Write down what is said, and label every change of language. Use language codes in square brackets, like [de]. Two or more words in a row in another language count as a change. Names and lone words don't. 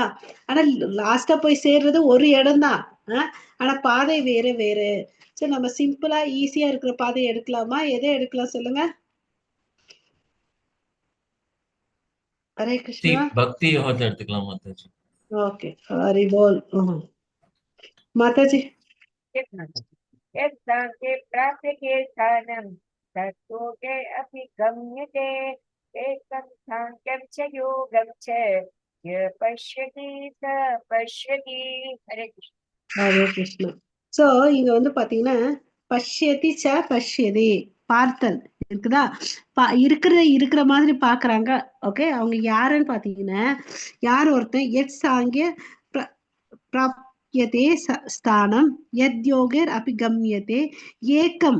[ta] ஆனா லாஸ்டா போய் சேர்றது ஒரு இடம் தான். ஆனா பாதை வேற வேற. சரி, நம்ம சிம்பிளா ஈஸியா இருக்கிற பாதை எடுக்கலாமா? எதை எடுக்கலாம் சொல்லுங்க? ஹரே கிருஷ்ணா. பக்தி யோகத்தை எடுத்துக்கலாம் மாதாஜி. ஓகே, ஹரி போல். மாதாஜி. [sa] यत्साङ्ख्ये प्राप्यते स्थानं तत्लोके अपि गम्यते एकं साङ्ख्यं च योगं च य पश्यति स पश्यति. हरे कृष्ण. [ta] ஹரே கிருஷ்ணா. சோ இங்க வந்து பாத்தீங்கன்னா [sa] पश्यति स पश्यति, [ta] பார்த்தல் இருக்குதா? இருக்கிற மாதிரி பாக்குறாங்க. ஓகே, அவங்க யாருன்னு பாத்தீங்கன்னா யார் ஒருத்தன் [sa] यत् साङ्ख्य प्राप्यते स्थानं यत् योगैः अपि गम्यते एकम्.